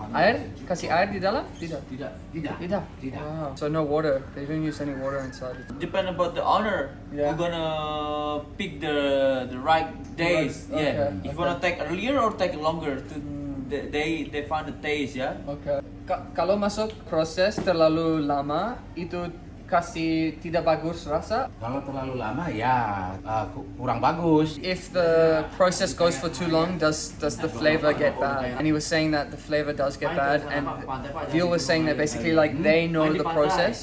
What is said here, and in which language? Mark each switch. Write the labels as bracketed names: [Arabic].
[Indonesian] Air? Kasih air di dalam? Tidak. Tidak. [English] Wow. So no water. They don't use any water inside. Depend about the owner. Yeah. You're gonna pick the right days. Right, Yeah. okay, If you wanna take earlier or take longer to they find the taste, yeah. Okay. [Indonesian] Kalau masuk proses terlalu lama itu kasih tidak bagus rasa. Kalau terlalu lama ya kurang bagus. [English] If the process goes for too long, does the flavor get bad? And he was saying that the flavor does get bad, and Veal was saying that basically like they know the process.